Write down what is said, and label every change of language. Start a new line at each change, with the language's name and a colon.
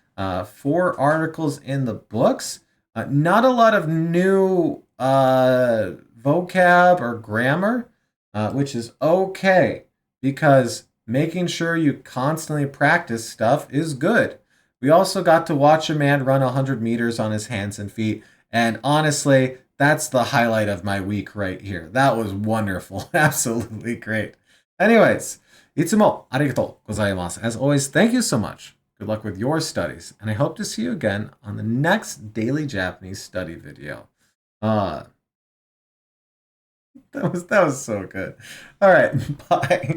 English: 4 articles in the books. Not a lot of new vocab or grammar, which is okay because making sure you constantly practice stuff is good. We also got to watch a man run 100 meters on his hands and feet, and honestly, that's the highlight of my week right here. That was wonderful. Absolutely great.
Japanese: Anyways, いつもありがとうございます.
English: As always, thank you so much. Good luck with your studies, and I hope to see you again on the next Daily Japanese Study video. That was so good. All right, bye.